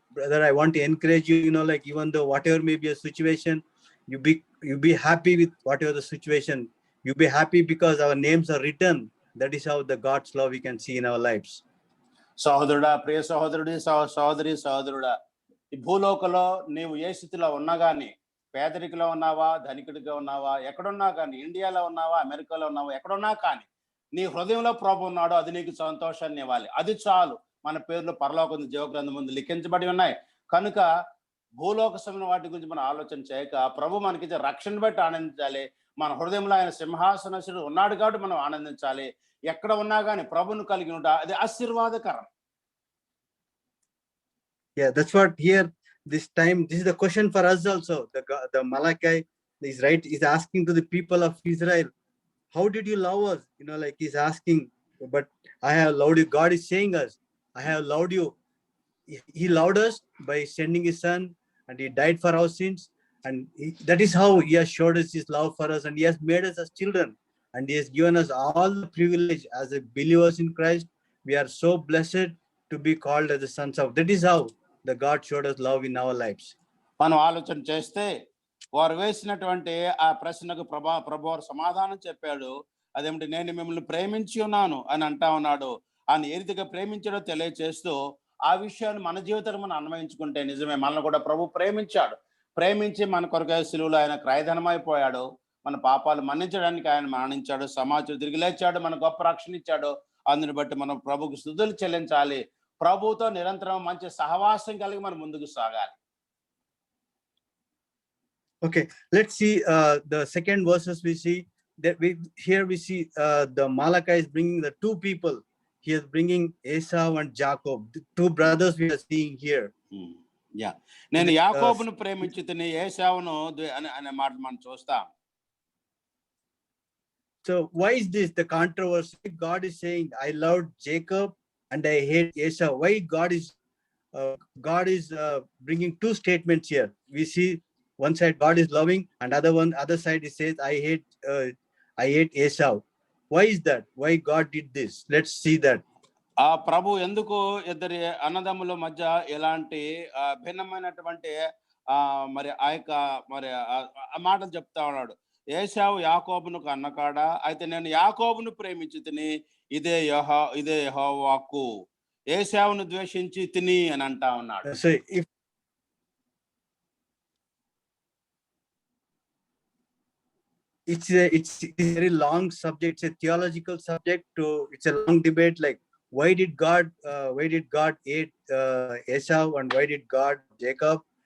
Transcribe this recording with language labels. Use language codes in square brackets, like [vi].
[en] Brother, I want to encourage you, like even though whatever may be a situation, you be happy with whatever the situation. You be happy because our names are written. That is how the God's love we can see in our lives. [te] సహోదరుడా, ప్రియ సహోదరుడి, సహోదరుడా, ఈ భూలోకంలో నీవు ఏ స్థితిలో ఉన్నా కానీ, పేదరికలో ఉన్నావా, ధనికుడిగా ఉన్నావా, ఎక్కడున్నా కానీ, ఇండియాలో ఉన్నావా, అమెరికాలో ఉన్నావా, ఎక్కడున్నా కానీ నీ హృదయంలో ప్రభు ఉన్నాడు. అది నీకు సంతోషాన్ని ఇవ్వాలి. అది చాలు. మన పేర్లు పరలోకం జీవగ్రంథం ముందు లిఖించబడి ఉన్నాయి. కనుక భూలోక సంబంధమైన వాటి గురించి మనం ఆలోచన చేయక ప్రభు మనకిచ్చే రక్షణ బట్టి ఆనందించాలి. మన హృదయంలో ఆయన సింహాసనసుడు ఉన్నాడు కాబట్టి మనం ఆనందించాలి. ఎక్కడ ఉన్నా గాని ప్రభువును కలిగి ఉంట అది ఆశీర్వాదకరం. [en] Yeah, that's what here this time. This is the question for us also. The Malachi is right. Is asking to the people of Israel, how did you love us? You know, like he's asking, but I have loved you. God is saying us, I have loved you. He loved us by sending his son, and he died for our sins. And that is how he has showed us his love for us, and he has made us as children, and he has given us all the privilege as a believers in Christ. We are so blessed to be called as the sons of. That is how the God showed us love in our lives. [te] మనం ఆలోచన చేస్తే వారు వేసినటువంటి ఆ ప్రశ్నకు ప్రభు వారు సమాధానం చెప్పాడు. అదేమిటి, నేను మిమ్మల్ని ప్రేమించి ఉన్నాను అని అంటా ఉన్నాడు. ఆయన ఏ రీతిగా ప్రేమించాడో తెలియచేస్తూ ఆ విషయాన్ని మన జీవితాన్ని మనం అన్వయించుకుంటే నిజమే, మనల్ని కూడా ప్రభు ప్రేమించాడు. ప్రేమించి మన కొరకై సిలువలో ఆయన క్రయధనమైపోయాడు. మన పాపాలు మన్నించడానికి ఆయన మరణించాడు, సమాజం తిరిగి లేచాడు, మన గొప్ప రక్షణ ఇచ్చాడు. అందుని బట్టి మనం ప్రభుకు స్తుతులు చెల్లించాలి. ప్రభుతో నిరంతరం మంచి సహవాసం కలిగి మనం ముందుకు సాగాలి. [en] Okay, let's see the second verses. We see that we see the Malachi is bringing the two people. He is bringing Esau and Jacob, the two brothers we are seeing here. [te] Yeah, నేను యాకోబును ప్రేమించితిని ఏశావును అనే మాట మనం చూస్తాం. [en] So why is this the controversy? God is saying, I loved Jacob and I hate Esau. Why God is bringing two statements here? We see one side God is loving, and other side he says I hate Esau. Why is that? Why God did this? Let's see that. [te] ఆ ప్రభు ఎందుకు ఇద్దరి అన్నదమ్ముల మధ్య ఎలాంటి భిన్నమైనటువంటి మరి ఆ యొక్క మరి ఆ మాటలు చెప్తా ఉన్నాడు. ఏశావు యాకోబును కన్నకాడ, అయితే నేను యాకోబును ప్రేమించి తిని ఇదే యెహోవాకు, ఏశావును ద్వేషించి తిని అని అంటా ఉన్నాడు. [en] So it's a very long subject. It's a theological subject. It's a long debate. Like why did God hate Esau and why did God Jacob?